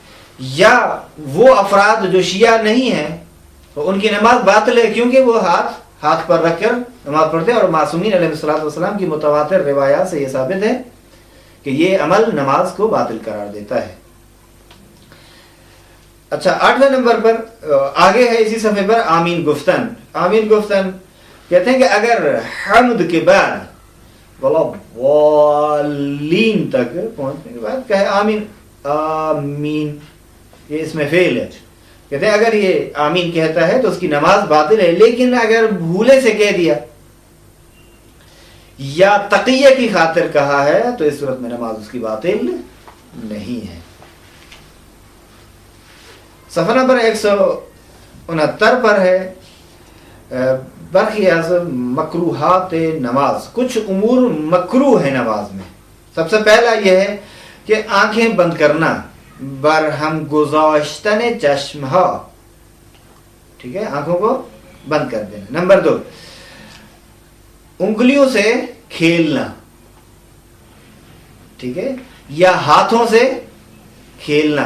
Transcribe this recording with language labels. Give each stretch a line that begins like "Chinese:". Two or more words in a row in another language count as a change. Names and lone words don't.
Urdu: یا وہ افراد جو شیعہ نہیں ہیں تو ان کی نماز باطل ہے کیونکہ وہ ہاتھ پر رکھ کر نماز پڑھتے ہیں، اور معصومین علیہ السلام کی متواتر روایات سے یہ ثابت ہے کہ یہ عمل نماز کو باطل قرار دیتا ہے. اچھا 8ویں نمبر پر آگے ہے اسی صفحے پر
Persian: آمین گفتن. آمین گفتن
Urdu: کہتے ہیں کہ اگر حمد کے بعد والین تک پہنچنے کے بعد کہے آمین آمین، یہ اس میں فعل ہے. کہتے ہیں اگر یہ آمین کہتا ہے تو اس کی نماز باطل ہے، لیکن اگر بھولے سے کہہ دیا یا تقیہ کی خاطر کہا ہے تو اس صورت میں نماز اس کی باطل نہیں ہے. صفحہ نمبر 169 پر ہے
Persian: برخی از مکروہات نماز.
Urdu: کچھ امور مکروہ ہے نماز میں. سب سے پہلا یہ ہے کہ آنکھیں بند کرنا،
Persian: برہم گزاشتن چشمہ،
Urdu: ٹھیک ہے، آنکھوں کو بند کر دینا. نمبر 2 انگلیوں سے کھیلنا، ٹھیک ہے، یا ہاتھوں سے کھیلنا.